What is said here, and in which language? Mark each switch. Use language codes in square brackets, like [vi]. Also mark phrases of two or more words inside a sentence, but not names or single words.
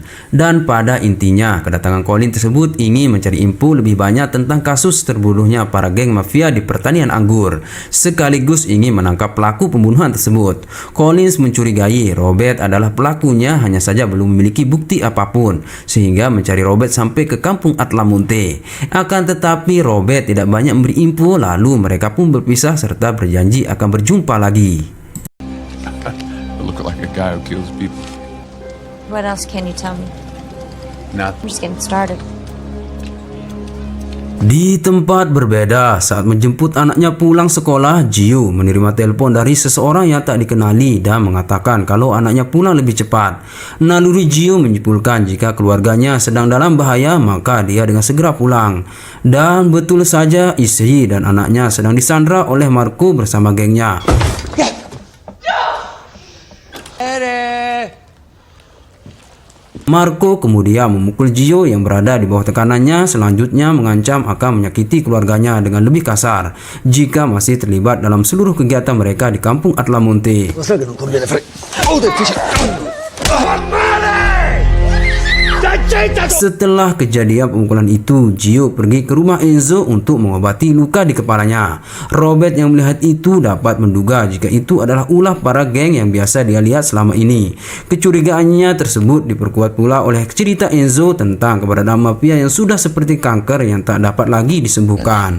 [id] Dan pada intinya, kedatangan Collins tersebut ingin mencari info lebih banyak tentang kasus terbunuhnya para geng mafia di pertanian anggur, sekaligus ingin menangkap pelaku pembunuhan tersebut. Collins mencurigai Robert adalah pelakunya, hanya saja belum memiliki bukti apapun, sehingga mencari Robert sampai ke kampung Atlamonte. Akan tetapi Robert tidak banyak memberi info, lalu mereka pun berpisah serta berjanji akan berjumpa lagi. [en] I look like a guy who kills people. What else can you tell me? Not I'm just getting started. [id] Di tempat berbeda, saat menjemput anaknya pulang sekolah, Gio menerima telepon dari seseorang yang tak dikenali dan mengatakan kalau anaknya pulang lebih cepat. Naluri Gio menyimpulkan jika keluarganya sedang dalam bahaya, maka dia dengan segera pulang. Dan betul saja, istri dan anaknya sedang disandra oleh Marco bersama gengnya. Marco kemudian memukul Gio yang berada di bawah tekanannya, selanjutnya mengancam akan menyakiti keluarganya dengan lebih kasar jika masih terlibat dalam seluruh kegiatan mereka di kampung Atlamonte. [it] Lo sai che non conviene fare. Oh, difficile. [id] Setelah kejadian pemukulan itu, Gio pergi ke rumah Enzo untuk mengobati luka di kepalanya. Robert yang melihat itu dapat menduga jika itu adalah ulah para geng yang biasa dia lihat selama ini. Kecurigaannya tersebut diperkuat pula oleh cerita Enzo tentang keberadaan mafia yang sudah seperti kanker yang tak dapat lagi disembuhkan.